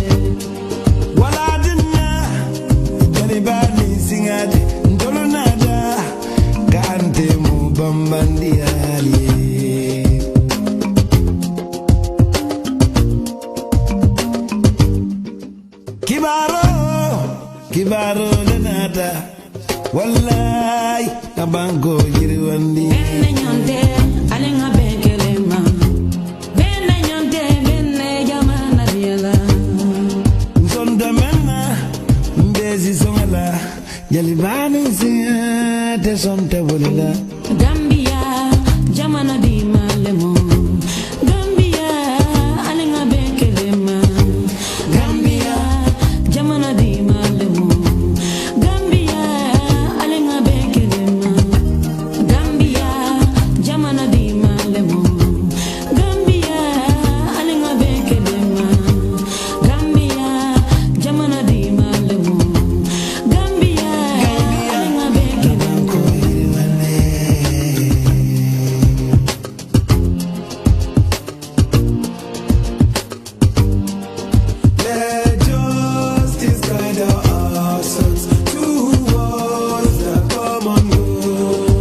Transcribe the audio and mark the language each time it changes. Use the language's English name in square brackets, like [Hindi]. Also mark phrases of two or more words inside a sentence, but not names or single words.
[Mandingo] Wala dinna, jani bani singade, ndolo nada, kante mu bambandi ali. Kibaro le nada, wallahi, Banko Yiriwandi. Benne nyonde, alenga benkelema. Benne nyonde, benne jamana riela. Sonda menna, mbezi songala, jalibani singade sonte bolila. Gambia, jamana di malemo. Gambia, alenga benkelema. Gambia, jamana di malemo. Gambia, alenga benkelema. Gambia, jamana di malemo. Gambia, alenga benkelema. Gambia, jamana di malemo. Gambia, alenga benkelema. [English] Let justice guide our actions towards the common good.